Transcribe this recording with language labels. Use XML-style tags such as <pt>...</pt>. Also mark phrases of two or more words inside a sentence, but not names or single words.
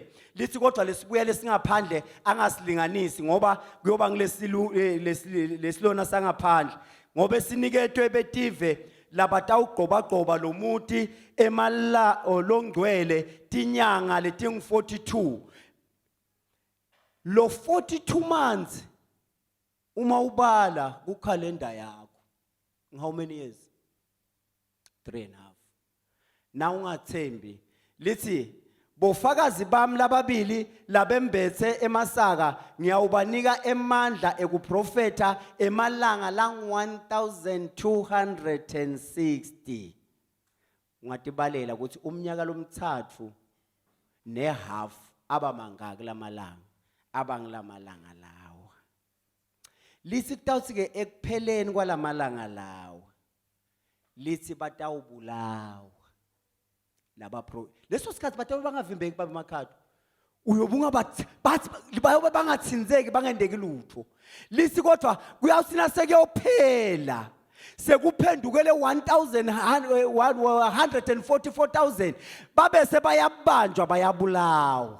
<ss>Lithi kodwa lesibuya lesingaphandle angasilinganisi ngoba kuyoba ngilesilona sangaphandle ngoba esiniketwe betive labatawugqoba lomuti emala olongcwele tinyanga letingu 42. Lo 42 months uma ubala kukhalenda yakho</ss> <en>how many years?</en> <ss>3.5. Na ungathembi lithi bofakazi bami lababili labembethe emasaka ngiyawubanika emandla ekuprofeta emalanga la 1260. ungatibalela ukuthi umnyaka lomthathu nehalf abamangaki lamalanga abangilamalanga lawa. Lithi kutawuthi ke ekupheleni kwalamalanga lawa lithi batawubulawa laba leso sikhathi bathe bangavimbeki baba emakhaya uyobunga bathi bayobe bangathinzeki bangendeki lutho. Lithi kodwa kuyawusina sekuyophela sekuphendukele 144,000 babe sebayabanjwa bayabulawa.</ss>